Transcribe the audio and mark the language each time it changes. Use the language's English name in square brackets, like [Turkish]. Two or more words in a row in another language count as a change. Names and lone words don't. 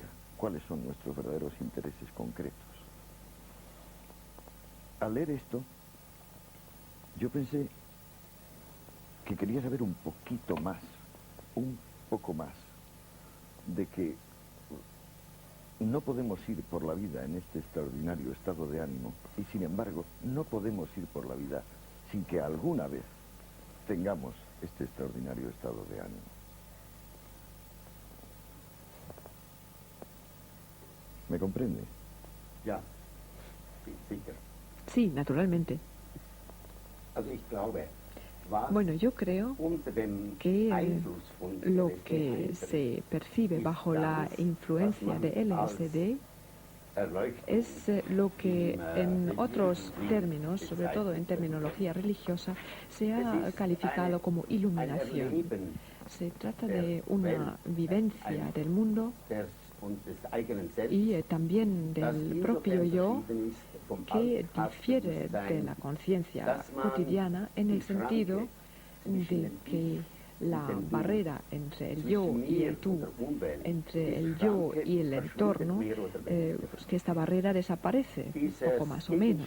[Spanish] ¿Cuáles son nuestros verdaderos intereses concretos? Al leer esto, yo pensé que quería saber un poquito más, un poco más, de que no podemos ir por la vida en este extraordinario estado de ánimo y, sin embargo, no podemos ir por la vida sin que alguna vez tengamos este extraordinario estado de ánimo. ¿Me comprende? [German] Ja, sicher. [Spanish] Sí, naturalmente. [German] Also ich glaube, was [Spanish] Bueno, yo creo [German] unter dem [Spanish] que [German] Einfluss von [Spanish] lo [German] LSD [Spanish] que [German] eindringt, [Spanish] se percibe bajo la influencia de LSD es lo que en otros términos, sobre todo en terminología religiosa, se ha calificado como iluminación. Se trata de una vivencia del mundo y también del propio yo que difiere de la conciencia cotidiana en el sentido de que la barrera entre el yo y el tú, entre el yo y el entorno, que esta barrera desaparece, un poco más o menos.